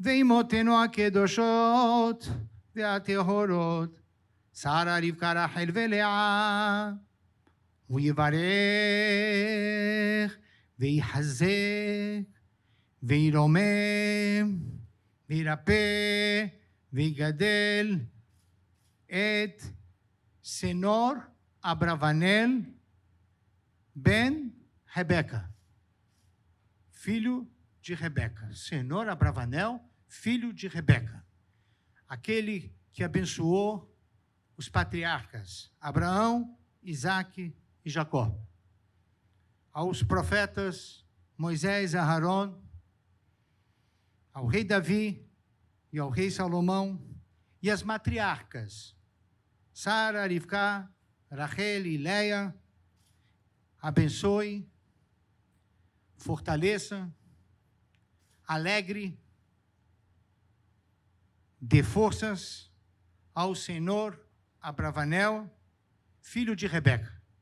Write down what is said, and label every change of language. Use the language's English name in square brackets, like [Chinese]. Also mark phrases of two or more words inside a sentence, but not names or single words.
[Hebrew] ואימותינו הקדושות והטהורות, שרה, רבקה, רחל ולאה, הוא יברך ויחזק וירומם וירפא ויגדל את סנור אברבנאל בן Rebeca, [Portuguese] filho de Rebeca. Senhor Abravanel, filho de Rebeca. Aquele que abençoou os patriarcas Abraão, Isaque e Jacó. Aos profetas Moisés e Aarão, ao rei Davi e ao rei Salomão, e as matriarcas Sara, Rivká, Rachel e Leia, abençoe, fortaleça, alegre, dê forças ao Senhor Abravanel, filho de Rebeca.